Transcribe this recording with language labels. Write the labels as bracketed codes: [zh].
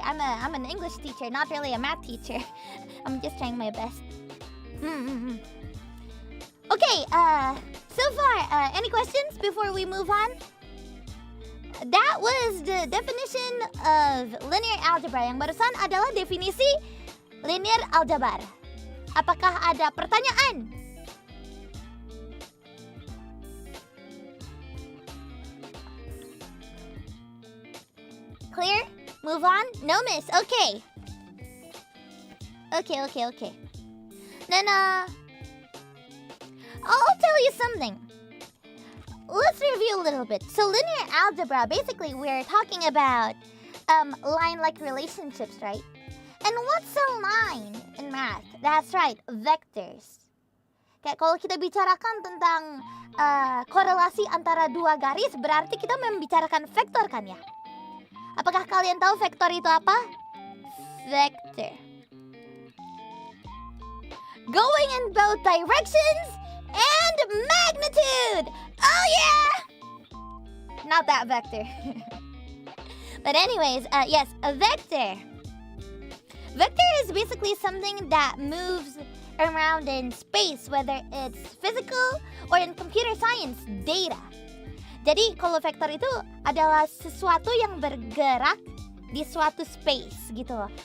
[en] I'm an English teacher, not really a math teacher. I'm just trying my best. Okay, so far, any questions before we move on? That was the definition of linear algebra. [id] Yang barusan adalah definisi linear algebra. Apakah ada pertanyaan? [en] Clear? Move on? No miss. Okay. Okay. Then, I'll tell you something. Let's review a little bit. So linear algebra, basically we're talking about line-like relationships, right? And what's a line in math? That's right, vectors. [id] Kayak kalau kita bicarakan tentang korelasi antara dua garis, berarti kita membicarakan vektor kan ya? Apakah kalian tahu vektor itu apa? [en] Vector. Going in both directions and magnitude. Oh yeah! Not that vector. But anyways, yes, a vector. Vector is basically something that moves around in space, whether it's physical or in computer science, data. [id] Jadi kalau vektor itu adalah sesuatu yang bergerak di suatu space gitu loh.